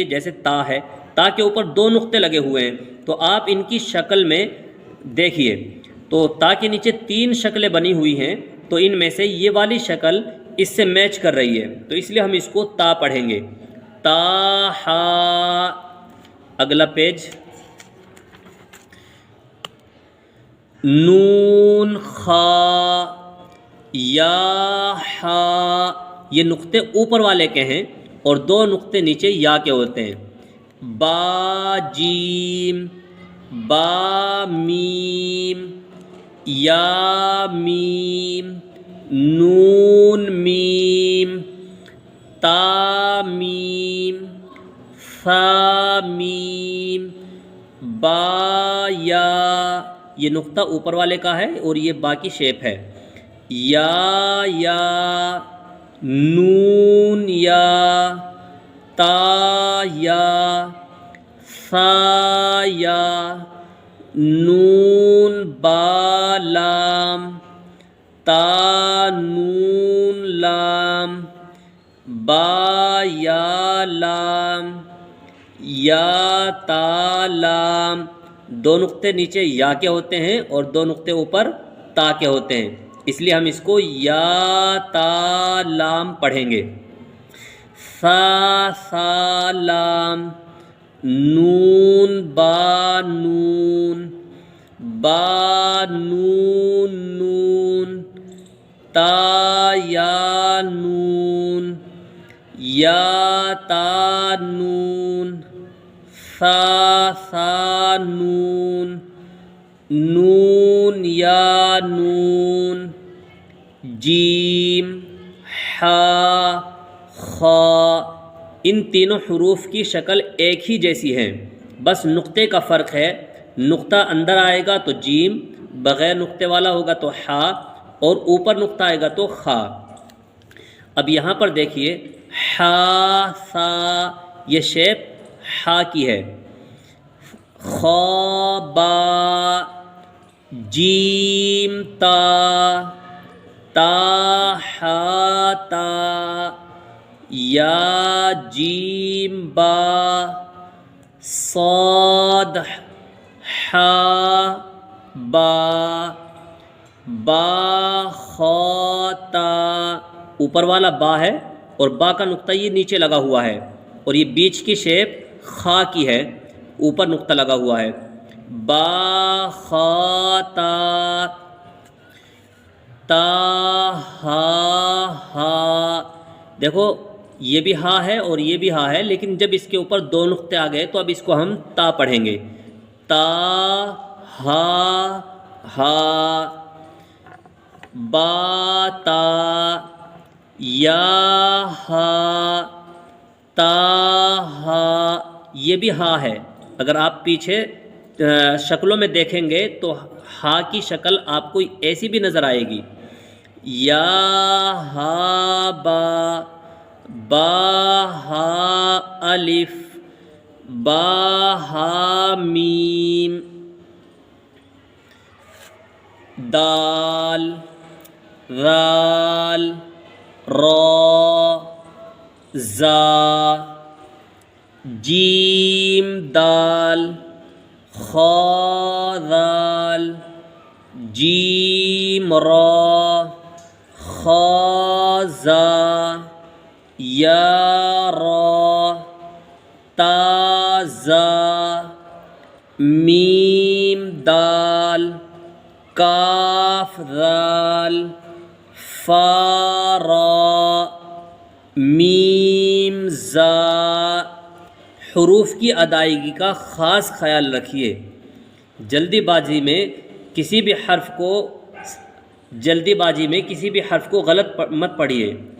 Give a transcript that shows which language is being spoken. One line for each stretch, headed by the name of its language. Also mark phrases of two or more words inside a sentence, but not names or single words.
Urdu: جیسے تا ہے، تا کے اوپر 2 نقطے لگے ہوئے ہیں، تو آپ ان کی شکل میں دیکھیے تو تا کے نیچے 3 شکلیں بنی ہوئی ہیں، تو ان میں سے یہ والی شکل اس سے میچ کر رہی ہے، تو اس لیے ہم اس کو تا پڑھیں گے، تا ہا۔ اگلا پیج، نون خا یا ہا، یہ نقطے اوپر والے کے ہیں اور 2 نقطے نیچے یا کے ہوتے ہیں۔ با جیم، با میم، یا میم، نون میم، تا میم، ثا میم، با یا، یہ نقطہ اوپر والے کا ہے اور یہ با کی شیپ ہے، یا، نون یا، تا یا، ثا یا، نون با لام، تا نون لام، با یا لام، یا تا لام، 2 نقطے نیچے یا کے ہوتے ہیں اور 2 نقطے اوپر تا کے ہوتے ہیں، اس لیے ہم اس کو یا تا لام پڑھیں گے۔ سا لام، نون با نون، با نون نون، تا یا نون، یا تا نون، سا نون، نون یا نون، جیم، حا، خا، ان تینوں حروف کی شکل ایک ہی جیسی ہے، بس نقطے کا فرق ہے، نقطہ اندر آئے گا تو جیم، بغیر نقطے والا ہوگا تو حا، اور اوپر نقطہ آئے گا تو خا۔ اب یہاں پر دیکھیے حا سا، یہ شیپ حا کی ہے، خا با، جیم تا، تا حا تا، یا جیم با، صاد حا با، با خا تا، اوپر والا با ہے اور با کا نقطہ یہ نیچے لگا ہوا ہے اور یہ بیچ کی شیپ خا کی ہے، اوپر نقطہ لگا ہوا ہے، با خا تا، تا ہا ہا، دیکھو یہ بھی ہا ہے اور یہ بھی ہا ہے، لیکن جب اس کے اوپر 2 نقطے آ گئے تو اب اس کو ہم تا پڑھیں گے، تا ہا ہا، با تا، یا ہا، تا ہا، یہ بھی ہا ہے، اگر آپ پیچھے شکلوں میں دیکھیں گے تو ہا کی شکل آپ کو ایسی بھی نظر آئے گی، یا ہا با، با ہا الف، با ہا میم، دال، ذال، را، زا، جیم دال، خا ذال، جیم را، خا زا، یا را، تا زا، میم دال، کاف ذال، فا را، میم زا۔ حروف کی ادائیگی کا خاص خیال رکھیے، جلدی بازی میں کسی بھی حرف کو غلط مت پڑھیے۔